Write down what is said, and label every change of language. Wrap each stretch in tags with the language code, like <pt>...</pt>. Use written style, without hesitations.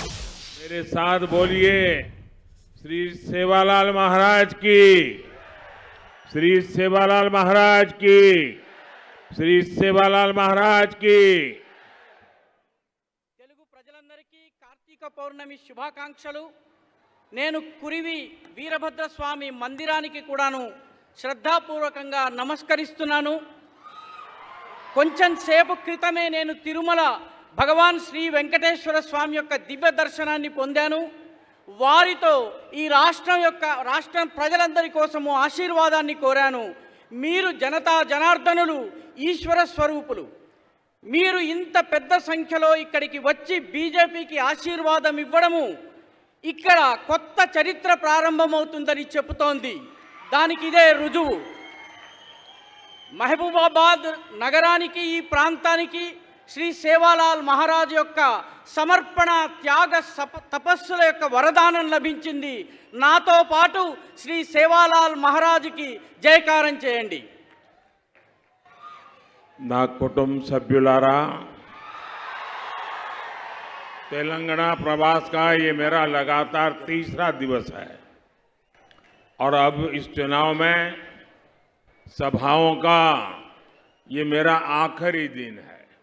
<hi>मेरे साथ बोलिए, श्री सेवालाल महाराज की, श्री सेवालाल महाराज की, श्री सेवालाल महाराज की।</hi> <te>తెలుగు ప్రజలందరికీ కార్తీక పౌర్ణమి శుభాకాంక్షలు. నేను కురివి వీరభద్ర స్వామి మందిరానికి కూడాను శ్రద్ధాపూర్వకంగా నమస్కరిస్తున్నాను. కొంచెం సేపు క్రితమే నేను తిరుమల భగవాన్ శ్రీ వెంకటేశ్వర స్వామి యొక్క దివ్య దర్శనాన్ని పొందాను. వారితో ఈ రాష్ట్రం ప్రజలందరి కోసము ఆశీర్వాదాన్ని కోరాను. మీరు జనతా జనార్దనులు, ఈశ్వర స్వరూపులు. మీరు ఇంత పెద్ద సంఖ్యలో ఇక్కడికి వచ్చి బీజేపీకి ఆశీర్వాదం ఇవ్వడము ఇక్కడ కొత్త చరిత్ర ప్రారంభమవుతుందని చెబుతోంది. దానికి ఇదే రుజువు. మహబూబాబాద్ నగరానికి, ఈ ప్రాంతానికి శ్రీ సేవాలాల్ మహారాజ్ యొక్క సమర్పణ, త్యాగ తపస్సుల యొక్క వరదానం లభించింది. నాతో పాటు శ్రీ సేవాలాల్ మహారాజ్కి జయకారం చేయండి. నా కుటుంబ సభ్యులారా,</te> <hi>तेलंगाना प्रवास का ये मेरा लगातार तीसरा दिवस है और अब इस चुनाव में सभाओं का ये मेरा आखिरी दिन है।</hi>